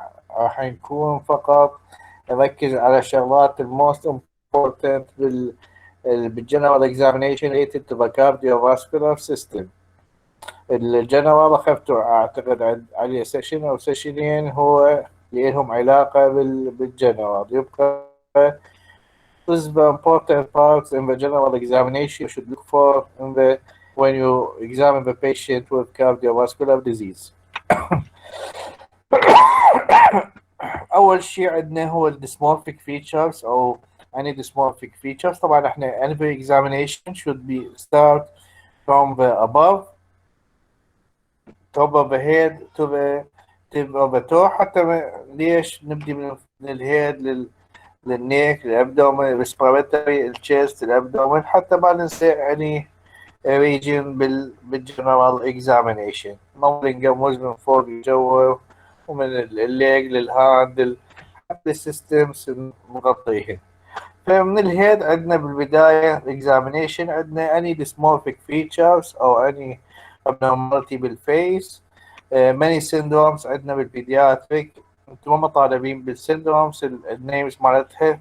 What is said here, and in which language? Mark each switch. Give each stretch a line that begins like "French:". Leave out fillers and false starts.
Arabic: راح نكون فقط نركز على شغلات
English: الموست امبورتنت بالجنرال examination related to the cardiovascular system.
Arabic: الجنرال اخذته اعتقد عليه سيشن او سيشنين هو اللي لهم علاقه بالجنرال.
English: يبقى this is the important parts in the general examination you should look for in the when you examine the patient with cardiovascular disease.
Arabic: اول شيء عندنا هو
English: الديسمورفيك فيتشرز
Arabic: او
English: any dysmorphic features.
Arabic: طبعا احنا
English: every examination should be start from the above top of the head to the tip of the toe.
Arabic: حتى ليش نبدي من الهيد للنيك للابدومن respiratory الشيست الابدومن حتى ما ننسى يعني region بالجنرال examination. ما نقمز من فوق الجو ومن الليج للهاند حتى السيستمز نغطيهن.
English: فمن الهيد
Arabic: عندنا بالبداية
English: examination عندنا any dysmorphic features أو any abnormality بالفيس. many syndromes عندنا بالبيدياتريك.
Arabic: انتم ما طالبين بالsyndromes النيمز مالتها.